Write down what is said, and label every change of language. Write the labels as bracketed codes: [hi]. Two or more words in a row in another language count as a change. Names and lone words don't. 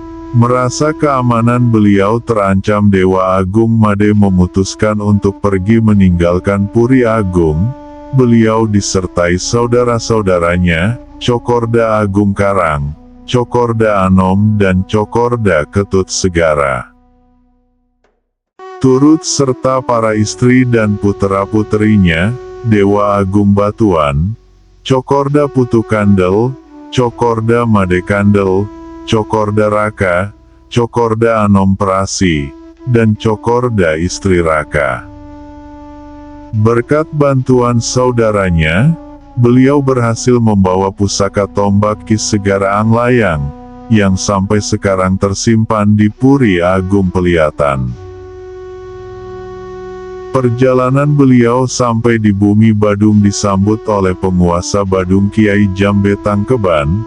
[id] Merasa keamanan beliau terancam, Dewa Agung Made memutuskan untuk pergi meninggalkan Puri Agung. Beliau disertai saudara-saudaranya, Cokorda Agung Karang, Cokorda Anom dan Cokorda Ketut Segara. Turut serta para istri dan putra-puterinya, Dewa Agung Batuan, Cokorda Putu Kandel, Cokorda Made Kandel, Cokorda Raka, Cokorda Anom Prasi, dan Cokorda Istri Raka. Berkat bantuan saudaranya, beliau berhasil membawa pusaka tombak Ki Segara Anglayang, yang sampai sekarang tersimpan di Puri Agung Peliatan. Perjalanan beliau sampai di bumi Badung disambut oleh penguasa Badung Kiai Jambe Tangkeban.